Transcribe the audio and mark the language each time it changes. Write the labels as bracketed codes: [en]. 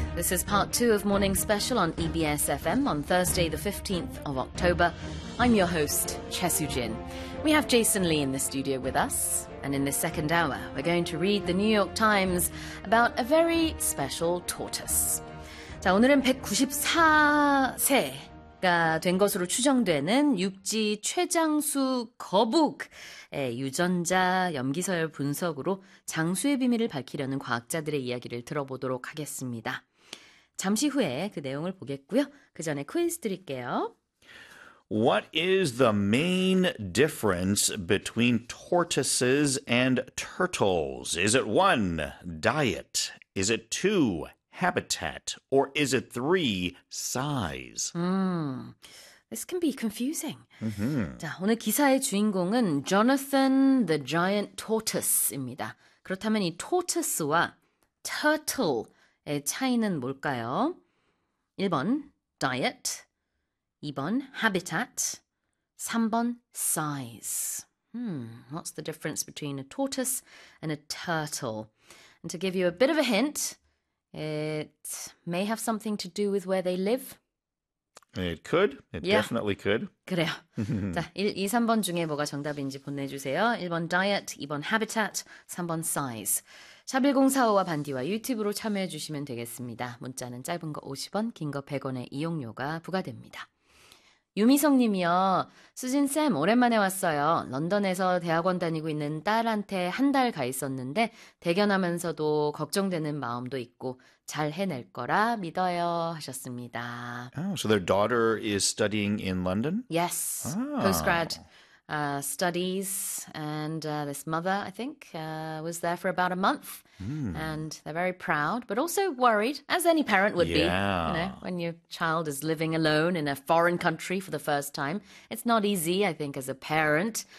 [en] This is part two of Morning Special on EBS FM on Thursday, the 15th of October. I'm your host, Chesu Jin. We have Jason Lee in the studio with us. And in this second hour, we're going to read the New York Times about a very special tortoise. [ko] 자, 오늘은 194세가 된 것으로 추정되는 육지 최장수 거북의 유전자 염기서열 분석으로 장수의 비밀을 밝히려는 과학자들의 이야기를 들어보도록 하겠습니다. 잠시 후에 그 내용을 보겠고요. 그 전에 퀴즈 드릴게요. [en] What is the main difference between tortoises and turtles? Is it one, diet? Is it two, habitat? Or is it three, size? This can be confusing. [ko] Mm-hmm. 자, 오늘 기사의 주인공은 Jonathan the Giant Tortoise입니다. 그렇다면 이 tortoise와 turtle의 차이는 뭘까요? 1번, diet. 2번, habitat. 3번, size. [en] What's the difference between a tortoise and a turtle? And to give you a bit of a hint, it may have something to do with where they live. It could. Definitely could. [ko] 그래요. 자, 1, 2, 3번 중에 뭐가 정답인지 보내주세요. 1번, diet. 2번, habitat. 3번, size. 샵 1045와 반디와 유튜브로 참여해 주시면 되겠습니다. 문자는 짧은 거 50원, 긴 거 100원의 이용료가 부과됩니다. 유미성님이요. 수진쌤 오랜만에 왔어요. 런던에서 대학원 다니고 있는 딸한테 한 달 가 있었는데 대견하면서도 걱정되는 마음도 있고 잘 해낼 거라 믿어요 하셨습니다. [en] Oh, so their daughter is studying in London? Yes. Ah. Postgrad studies. And this mother, I think, was there for about a month. And they're very proud, but also worried, as any parent would be. You know, when your child is living alone in a foreign country for the first time, it's not easy, I think, as a parent.